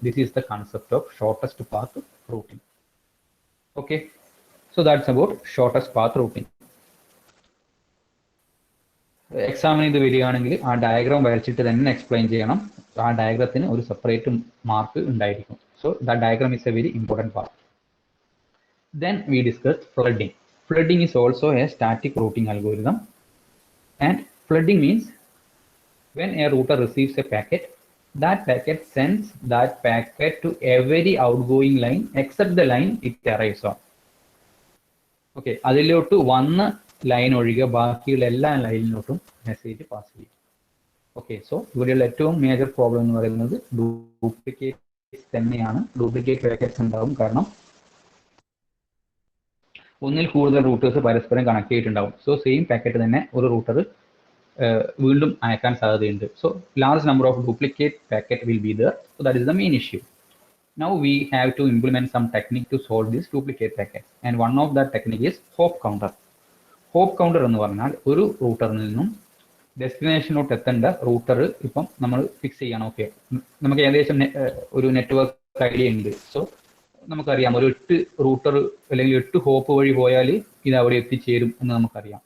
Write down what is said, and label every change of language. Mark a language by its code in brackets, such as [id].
[en] This is the concept of shortest path routing. Okay, so that's about shortest path routing. [ml] എക്സാമിന് ഇത് വരികയാണെങ്കിൽ ആ diagram വരച്ചിട്ട് തന്നെ എക്സ്പ്ലെയിൻ ചെയ്യണം. ആ ഡയഗ്രത്തിന് ഒരു സെപ്പറേറ്റ് മാർക്ക് ഉണ്ടായിരിക്കും. [en] So the diagram is a very important part. Then we discussed flooding. Flooding is also a static routing algorithm, and flooding means when a router receives a packet, that packet sends that packet to every outgoing line except the line it arrives on. [ml] Okay, അതിലോട്ട് വന്ന line ഒഴികെ ബാക്കിയുള്ള എല്ലാ ലൈനിലോട്ടും message pass ചെയ്യും. Okay, so ഇവിടെയുള്ള ഏറ്റവും major problem എന്ന് പറയുന്നത് ഡ്യൂപ്ലിക്കേറ്റ് തന്നെയാണ്. ഡ്യൂപ്ലിക്കേറ്റ് പാക്കറ്റ്സ് ഉണ്ടാവും, കാരണം ഒന്നിൽ കൂടുതൽ റൂട്ടേഴ്സ് പരസ്പരം കണക്ട് ചെയ്തിട്ടുണ്ടാവും. സോ സെയിം പാക്കറ്റ് തന്നെ ഒരു റൂട്ടർ വീണ്ടും അയക്കാൻ സാധ്യതയുണ്ട്. [en] So large number of duplicate packet will be there. So that is the main issue. Now we have to implement some technique to solve this duplicate packet, and one of that technique is hop counter. [ml] Hop counter എന്ന് പറഞ്ഞാൽ ഒരു റൂട്ടറിൽ നിന്നും ഡെസ്റ്റിനേഷനിലോട്ട് എത്തേണ്ട router ഇപ്പം നമ്മൾ fix ചെയ്യണം. Okay, നമുക്ക് ഏകദേശം ഒരു നെറ്റ്വർക്ക് ഐഡിയ ഉണ്ട്. സോ നമുക്കറിയാം ഒരു 8 റൂട്ടർ അല്ലെങ്കിൽ 8 ഹോപ്പ് വഴി പോയാൽ ഇത് അവിടെ എത്തിച്ചേരും എന്ന് നമുക്കറിയാം.